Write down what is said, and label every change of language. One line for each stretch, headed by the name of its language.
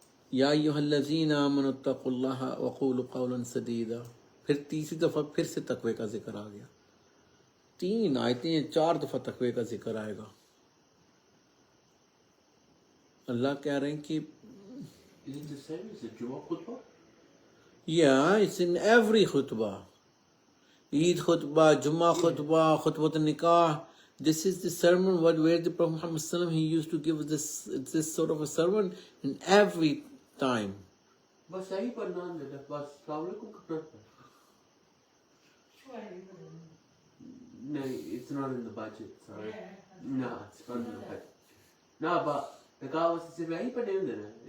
Arabic: یا ایھا الذین آمنوا اتقوا اللہ وقولوا قولا سدیدا.
Urdu: پھر تیسری دفعہ پھر سے تقوی کا ذکر آ گیا. 3 آیتیں 4 دفعہ تقوی کا ذکر آئے گا. اللہ کہہ رہے ہیں کہ
English: Is it the same as the Jumu'ah khutbah? it's in every khutbah. Eid khutbah, Jummah khutbah, khutbah nikah. This is the sermon where the Prophet Muhammad sallallahu alaihi wasallam, he used to give this sort of a sermon in every time.
Urdu: بس یہی پڑھنا ہے بس. السلام علیکم کرنا ہے.
English: نہیں, it's not in the budget, sorry. No, it's not in the budget. No, but the guy was
Urdu: صرف یہی پڑھنے ہوندے نا.